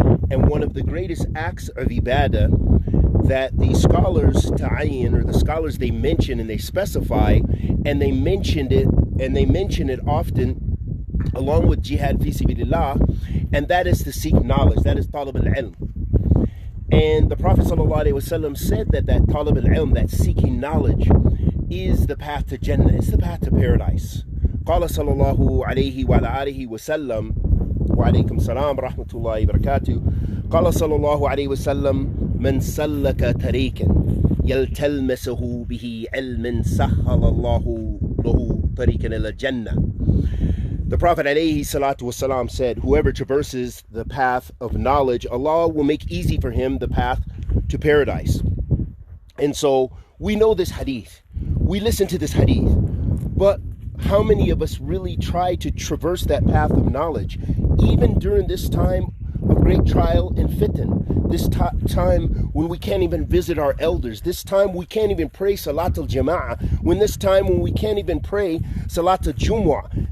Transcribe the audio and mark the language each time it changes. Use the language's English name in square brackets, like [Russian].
[English] And one of the greatest acts of ibadah that the scholars ta'ayyin, or the scholars, they mention and they specify, and they mention it often along with jihad fi sabilillah, and that is to seek knowledge. That is talab al-ilm. And the Prophet sallallahu alaihi wasallam said that talab al-ilm, that seeking knowledge, is the path to Jannah. It's the path to paradise. [Arabic] قال صلى الله عليه وعلى آله وسلم وعليكم السلام ورحمة الله وبركاته قال صلى الله عليه وسلم من سلك طريقا يلتمسه به علما سهل الله له طريقا إلى الجنة. [English] The Prophet [Arabic] عليه الصلاة والسلام [English] said, whoever traverses the path of knowledge, Allah will make easy for him the path to paradise. And so we know this hadith. We listen to this hadith. But how many of us really try to traverse that path of knowledge, even during this time of great trial and fitn, this time when we can't even visit our elders, this time we can't even pray Salat al-Jama'ah, when we can't even pray Salat al-Jumu'ah.